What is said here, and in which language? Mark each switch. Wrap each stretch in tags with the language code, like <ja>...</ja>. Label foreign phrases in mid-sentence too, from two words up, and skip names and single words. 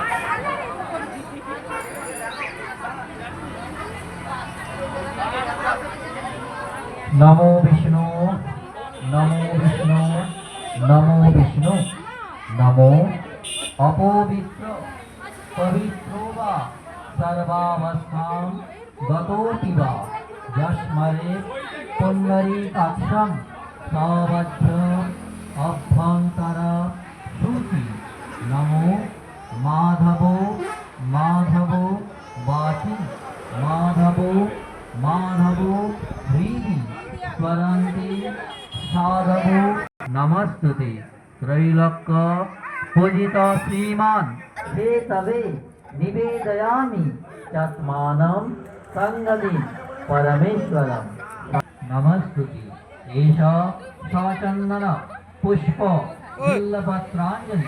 <sa>নমো বিষ্ণু, নমো বিষ্ণু, নমো বিষ্ণু, নমো অপবিত্র পবিত্র বা সর্বাবস্থান গতোপি বা যস্মরে পুণ্ডরীকাক্ষং সবজ্জ অভ্যন্তর শুচি। নমো মাধব, মাধব বাচি, মাধব, মাধব হৃদি স্মরন্তি সাধব। নমস্তুতে ত্রৈলোক্য पूजित श्रीमान हे तवे निवेदयामि चत्मानं संगति परमेश्वरम। नमस्तुते एषा सचंदन पुष्प बिल्लपत्रांजलि।</sa>